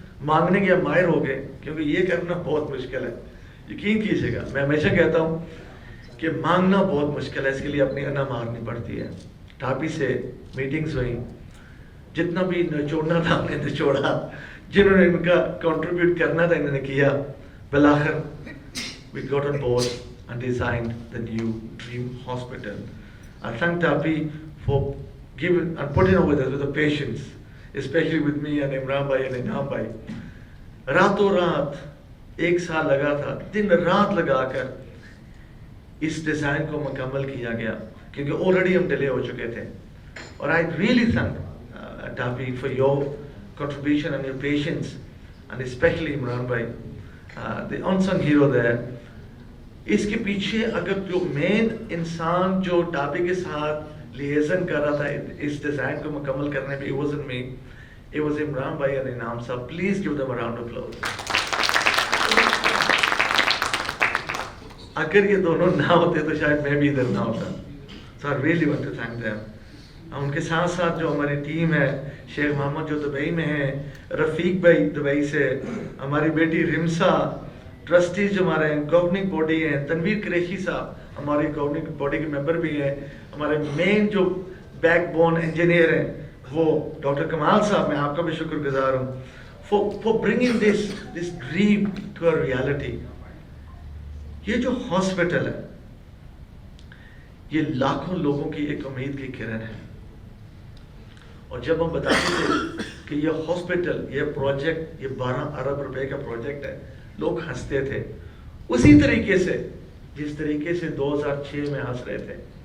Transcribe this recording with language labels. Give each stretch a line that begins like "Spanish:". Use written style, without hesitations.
Urdu: مانگنے کے ماہر ہو گئے کیونکہ یہ کرنا بہت مشکل ہے. یقین کیجیے گا، میں ہمیشہ کہتا ہوں کہ مانگنا بہت مشکل ہے، اس کے لیے اپنی انا مارنی پڑتی ہے. ٹاپی سے میٹنگز ہوئیں، جتنا بھی نچوڑنا تھا ہم نے نچوڑا، جنہوں نے ان کا کنٹریبیوٹ کرنا تھا انہوں نے کیا.
English: بالآخر we got on board and designed the new dream hospital. I thank Tapi for giving and putting up with us with the patience, especially with me and Imran bhai and Inam bhai.
Urdu: راتوں رات 1 سال لگا تھا، دن رات لگا کر اس design کو مکمل کیا گیا کیونکہ آلریڈی ہم ڈیلے ہو چکے تھے.
English: اور I really thank Tapi for your contribution and your patience and especially Imran bhai, the unsung hero there.
Urdu: اس کے پیچھے اگر جو مین انسان جو ٹاپی کے ساتھ لیزن کر رہا تھا اس ڈیزائن کو مکمل کرنے میں،
English: it wasn't me, it was Imran bhai and Inam sahab. Please give them a round of applause.
Urdu: اگر یہ دونوں نہ ہوتے تو شاید میں بھی ادھر نہ ہوتا.
English: So I really want to thank them.
Urdu: ان کے ساتھ ساتھ جو ہماری ٹیم ہے، شیخ محمد جو دبئی میں ہیں، رفیق بھائی دبئی سے، ہماری بیٹی رمسا، ٹرسٹیز جو ہمارے ہیں، گورننگ باڈی ہیں، تنویر قریشی صاحب ہماری گورننگ باڈی کے ممبر بھی ہیں، ہمارے مین جو بیک بون انجینئر ہیں وہ ڈاکٹر کمال صاحب، میں آپ کا بھی شکر گزار ہوں.
English: for bringing this dream to a reality.
Urdu: یہ جو ہاسپٹل ہے یہ لاکھوں لوگوں کی ایک امید کی کرن ہے. اور جب ہم بتاتے تھے کہ یہ ہاسپٹل، یہ پروجیکٹ، یہ 12 ارب روپے کا پروجیکٹ ہے، لوگ ہنستے تھے اسی طریقے سے جس طریقے سے 2006 میں ہنس رہے تھے.